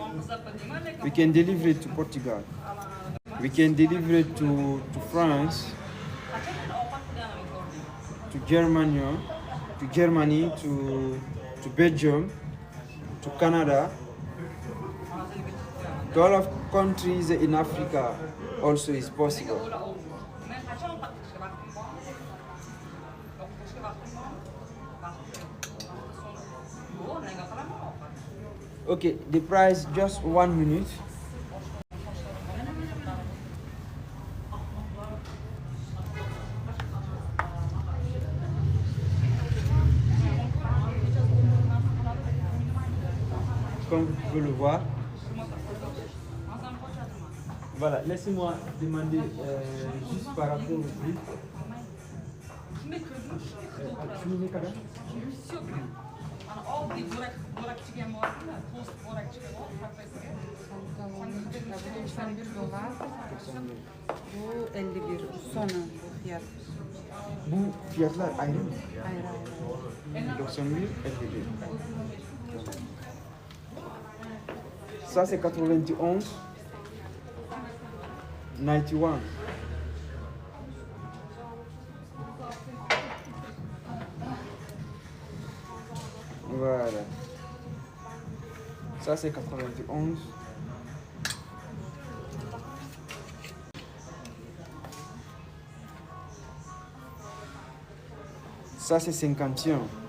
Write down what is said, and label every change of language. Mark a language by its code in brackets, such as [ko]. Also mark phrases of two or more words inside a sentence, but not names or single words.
[en] We can deliver it to Portugal. We can deliver it to France, to Germany, to Belgium, to Canada, to all of countries in Africa also is possible. Okay, the price just 1 minute. [fr] Comme vous pouvez le voir. Voilà, laissez-moi demander juste par rapport au prix. [tr] Bu 51 sonu bu fiyat. Bu fiyatlar ayrı mı? Hayır hayır. 91, 51. [fr] Ça c'est 91. 91. Voilà. Ça c'est 91. Ça c'est 51.